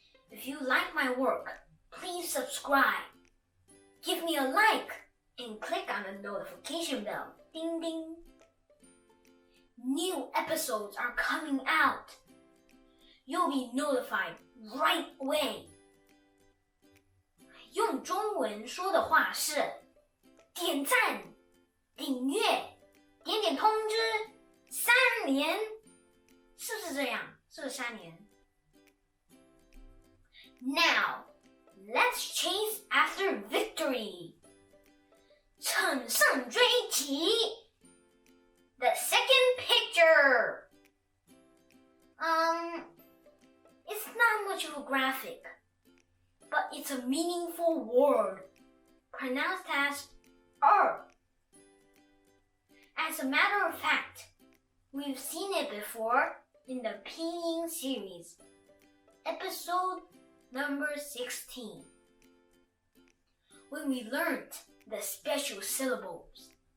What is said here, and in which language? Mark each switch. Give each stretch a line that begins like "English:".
English: If you like my work, please subscribe, give me a like, and click on the notification bell. Ding ding. New episodes are coming out. You'll be notified right away.
Chinese: 用中文说的话是点赞、订阅、点点通知、3连，是不是这样？是不是3连？
English: Now, let's chase after victory.
Chinese: 乘胜追击
English: The second picture. It's not much of a graphic, but it's a meaningful word, pronounced as As a matter of fact, we've seen it before in the pinyin series, episode number 16, when we learned the special syllables.